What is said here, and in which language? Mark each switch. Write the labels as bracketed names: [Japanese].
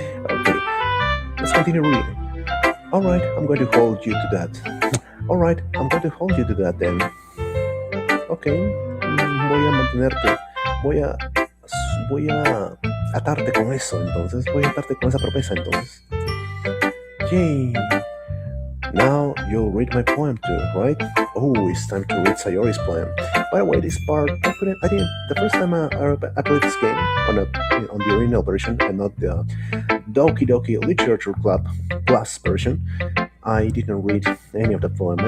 [English] Okay, let's continue reading. All right, I'm going to hold you to that. All right, I'm going to hold you to that then. [Spanish] Okay, voy a mantenerte, voy a atarte con eso, entonces, voy a atarte con esa promesa, entonces. Yay! [English] Now you'll read my poem too, right? Oh, it's time to read Sayori's poem. By the way, this part I didn't. The first time I played this game on the original version and not the Doki Doki Literature Club Plus version, I didn't read any of the poem.